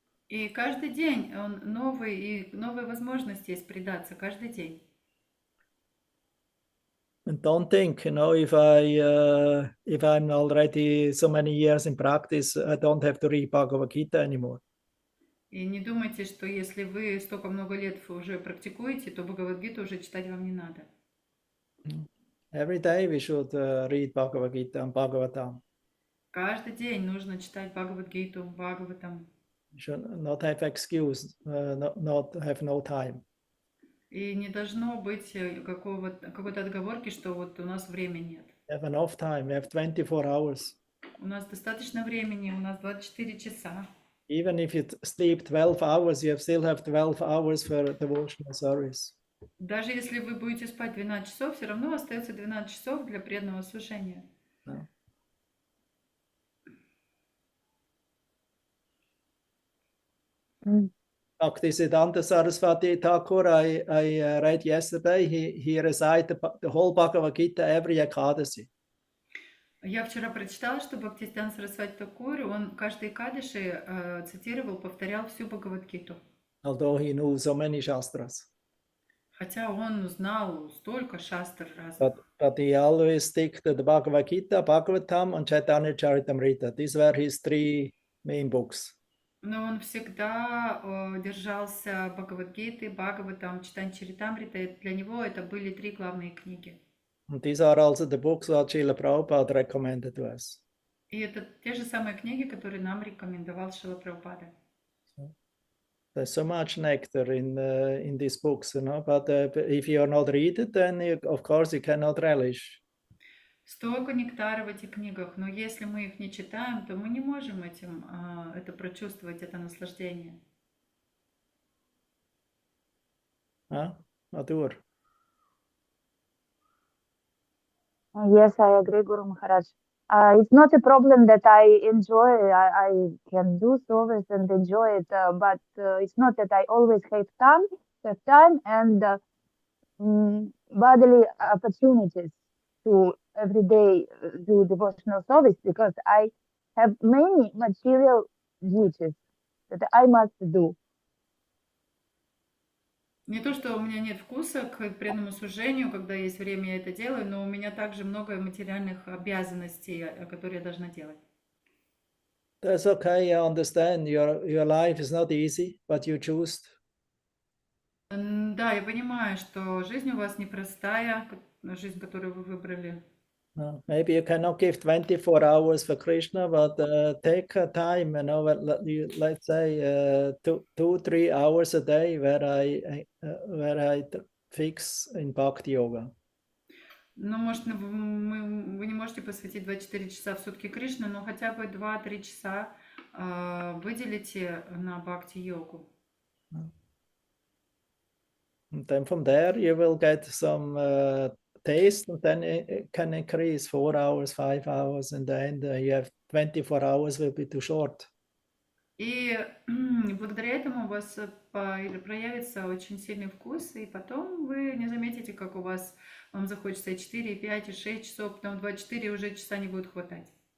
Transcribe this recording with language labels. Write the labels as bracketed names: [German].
[Russian] И каждый день он новый, и новая возможность есть предаться, каждый день. [English] And don't think, you know, if I'm already so many years in practice, I don't have to read Bhagavad Gita anymore. [Russian] И не думайте, что если вы столько много лет уже практикуете, то Бхагавад-гиту уже читать вам не надо. [English] Every day we should read Bhagavad Gita and Bhagavatam. [Russian] Каждый день нужно читать Бхагавад-гиту, Бхагаватам. [English] You should not have excuse, not have no time. [Russian] И не должно быть какой-то отговорки, что вот у нас времени нет. [English] We have enough time. We have 24 hours. [Russian] У нас достаточно времени, у нас 24 часа. [English] Even if you sleep 12 hours, you still have 12 hours for devotional service. [Russian] Даже если вы будете спать 12 часов, все равно остается 12 часов для преданного служения. [English] Bhaktisiddhanta Saraswati Thakur, I read yesterday, he recited the whole Bhagavad Gita every Ekadasi. [Russian] Я вчера прочитала, что Бхактисиданта Сарасвати Такур, он каждый Экадаши цитировал, повторял всю Бхагавад-гиту. [English] Although he knew so many shastras. [Russian] Хотя он знал столько шастр разных. [English] But he always stick to the Bhagavad Gita, Bhagavatam, and Chaitanya Charitamrita. These were his three main books. [Russian] Но он всегда держался Бхагавад-гиты, Бхагаватам, Чайтанья Чаритамрита. Для него это были три главные книги. [English] And these are also the books that Srila Prabhupada recommended to us. [Russian] И это те же самые книги, которые нам рекомендовал Шрила Прабхупада. [English] There's so much nectar in these books, you know. But if you are not read it, then of course you cannot relish. [Russian] Столько нектара в этих книгах, но если мы их не читаем, то мы не можем это прочувствовать, это наслаждение. Adur. [English] Yes, I agree, Guru Maharaj. It's not a problem that I enjoy. I can do service and enjoy it, but it's not that I always have time and bodily opportunities to every day do devotional service, because I have many material duties. that I must do. [Russian] Не то, что у меня нет вкуса к преданному служению, когда есть время, я это делаю, но у меня также много материальных обязанностей, которые я должна делать. [English] That's okay, I understand. Your life is not easy, but you choose. [Russian] Да, я понимаю, что жизнь у вас непростая, жизнь, которую вы выбрали. [English] Maybe you cannot give 24 hours for Krishna, but take a time, let's say 2-3 hours a day where I fix in Bhakti Yoga. [Russian] Ну, может, вы не можете посвятить 24 часа в сутки Кришне, но хотя бы 2-3 часа выделите на бхакти-йогу. [English] And then from there you will get some taste, and then it can increase 4 hours, 5 hours, and then you have 24 hours will be too short. [Russian] И благодаря этому у вас проявится очень сильный вкус, и потом вы не заметите, как вам захочется 4, 5, 6 часов, потом 24 уже часа не будет хватать.